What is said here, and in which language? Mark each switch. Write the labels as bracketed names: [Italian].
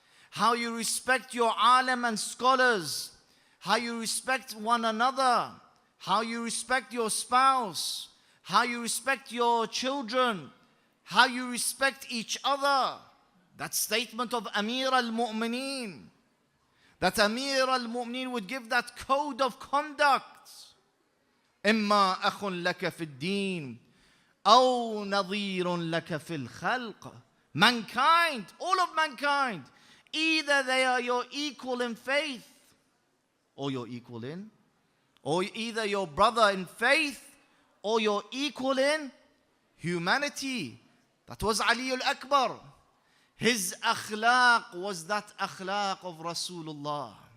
[English] how you respect your alim and scholars, how you respect one another, how you respect your spouse, how you respect your children, how you respect each other. That statement of Amir al-Mu'mineen, that Amir al-Mu'mineen would give that code of conduct. [Arabic] إِمَّا أَخٌ لَكَ فِي الدِّينِ أَوْ نَظِيرٌ لَكَ فِي الْخَلْقِ. [English] Mankind, all of mankind, either they are your equal in faith, or your equal in, or either your brother in faith, or your equal in humanity. That was Ali al-Akbar. His akhlaq was that akhlaq of Rasulullah.